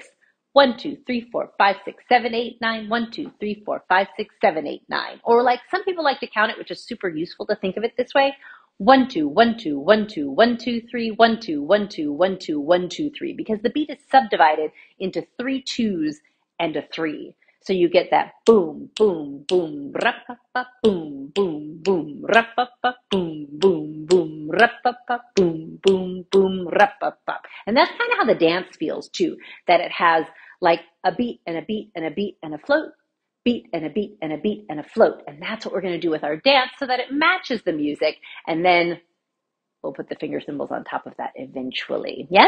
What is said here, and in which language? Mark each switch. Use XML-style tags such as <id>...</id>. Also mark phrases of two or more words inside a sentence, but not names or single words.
<en>1, 2, 3, 4, 5, 6, 7, 8, 9. 1, 2, 3, 4, 5, 6, 7, 8, 9. Or like some people like to count it, which is super useful to think of it this way. 1, 2, 1, 2, 1, 2, 1, 2, 3, 1, 2, 1, 2, 1, 2, 1, 2, 3, because the beat is subdivided into 3 2s and a 3. So you get that boom, boom, boom, rap-pa-pa, boom, boom, boom, rap-pa-pa, boom, boom, boom, rap-pa-pa, boom, boom, boom, rap-pa-pa. And that's kind of how the dance feels too, that it has like a beat and a beat and a beat and a float, beat and a beat and a beat and a float. And that's what we're going to do with our dance so that it matches the music. And then we'll put the finger symbols on top of that eventually. Yes?</en>